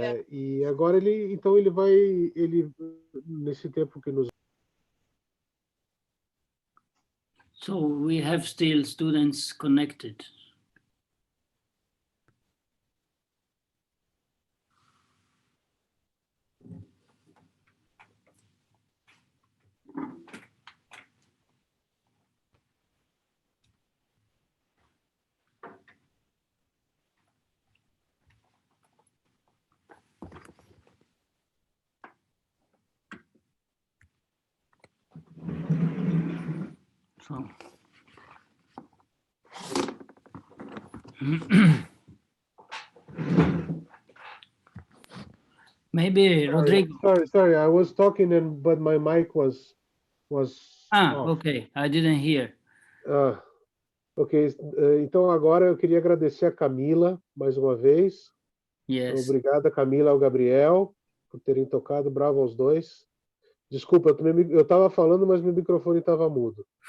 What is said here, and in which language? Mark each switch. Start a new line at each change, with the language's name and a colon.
Portuguese: E agora ele vai, nesse tempo que nos...
English: so we have still students connected. So. Maybe Rodrigo. Sorry. I was talking but my mic was off. Okay. I didn't hear. Ok.
Portuguese: Então agora eu queria agradecer a Camila mais uma vez.
English: Yes.
Portuguese: Obrigado a Camila e ao Gabriel por terem tocado. Bravo aos dois. Desculpa, eu estava falando, mas meu microfone estava mudo.